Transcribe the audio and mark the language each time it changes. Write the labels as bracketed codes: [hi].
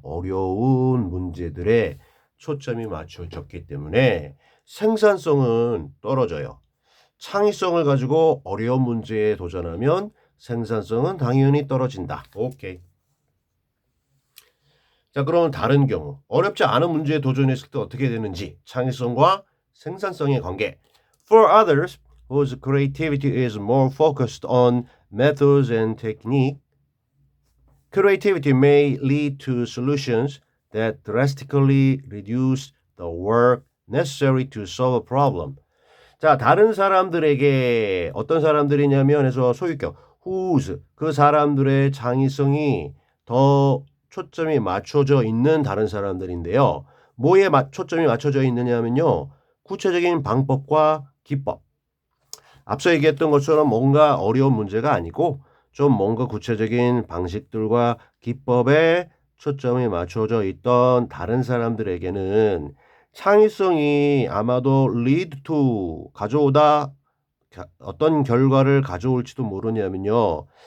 [ko] 어려운 문제들에 초점이 맞춰졌기 때문에 생산성은 떨어져요. 창의성을 가지고 어려운 문제에 도전하면 생산성은 당연히 떨어진다. 오케이. 자, 그럼 다른 경우 어렵지 않은 문제에 도전했을 때 어떻게 되는지 창의성과 생산성의 관계. [en] For others whose creativity is more focused on methods and technique, creativity may lead to solutions that drastically reduce the work necessary to solve a problem. [ko] 자, 다른 사람들에게 어떤 사람들이냐면 해서 소유격 whose 그 사람들의 창의성이 더 초점이 맞춰져 있는 다른 사람들인데요. 뭐에 초점이 맞춰져 있느냐면요. 구체적인 방법과 기법. 앞서 얘기했던 것처럼 뭔가 어려운 문제가 아니고 좀 뭔가 구체적인 방식들과 기법에 초점이 맞춰져 있던 다른 사람들에게는 창의성이 아마도 lead to 가져오다 어떤 결과를 가져올지도 모르냐면요.